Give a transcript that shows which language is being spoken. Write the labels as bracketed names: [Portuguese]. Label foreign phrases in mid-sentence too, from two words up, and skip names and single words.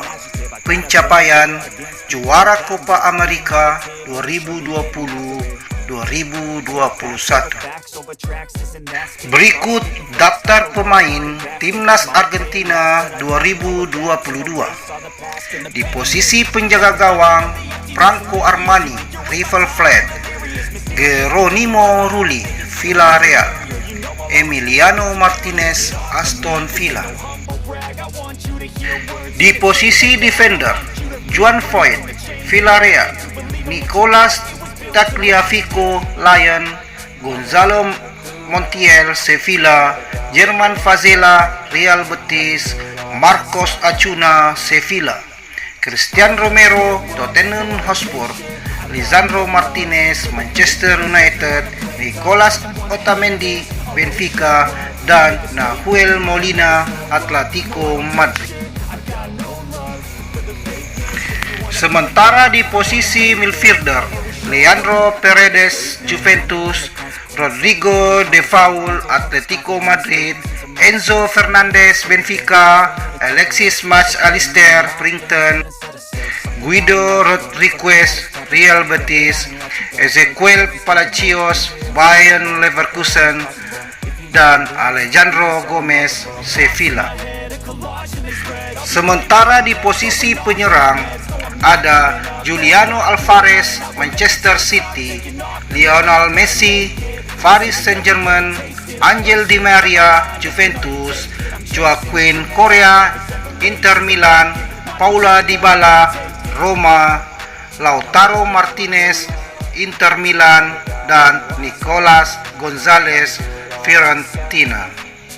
[Indonesian] Pencapaian juara Copa America 2020-2021. Berikut daftar pemain timnas Argentina 2022. Di posisi penjaga gawang, Franco Armani, River Plate; Geronimo Rulli, Villarreal; Emiliano Martinez, Aston Villa. Di posisi defender, Juan Foyt, Villarreal; Nicolas Tagliafico, Lyon; Gonzalo Montiel, Sevilla; Germán Fazela, Real Betis; Marcos Acuna, Sevilla; Cristian Romero, Tottenham Hotspur; Lisandro Martinez, Manchester United; Nicolas Otamendi, Benfica; dan Nahuel Molina, Atletico Madrid. Sementara di posisi midfielder, Leandro Paredes, Juventus; Rodrigo De Paul, Atletico Madrid; Enzo Fernandez, Benfica; Alexis Mac Allister, Brighton; Guido Rodriguez, Real Betis; Ezequiel Palacios, Bayern Leverkusen; dan Alejandro Gomez, Sevilla. Sementara di posisi penyerang ada Juliano Alvarez, Manchester City; Lionel Messi, Paris Saint-Germain; Angel Di Maria, Juventus; Joaquin Correa, Inter Milan; Paula Dybala, Roma; Lautaro Martinez, Inter Milan; dan Nicolas Gonzalez, Fiorentina.